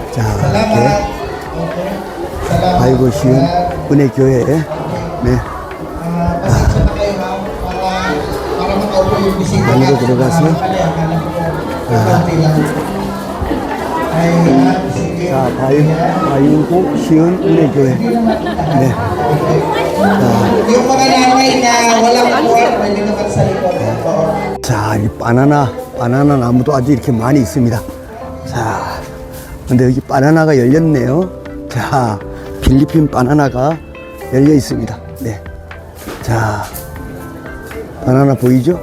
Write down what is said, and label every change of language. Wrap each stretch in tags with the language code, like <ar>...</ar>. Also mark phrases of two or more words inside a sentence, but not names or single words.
<ko>자, 이렇게 바유고 시은 은혜교회. 네. 안으로 들어가서 자, 바유고 시은 은혜교회. 네.</ko> <tl>Yung mga nanay na walang buwan, pwede naman sa likod.</tl> <ko>자, 이 바나나 나무도 아주 이렇게 많이 있습니다. 자, 근데 여기 바나나가 열렸네요. 자, 필리핀 바나나가 열려 있습니다. 네. 자, 바나나 보이죠?</ko>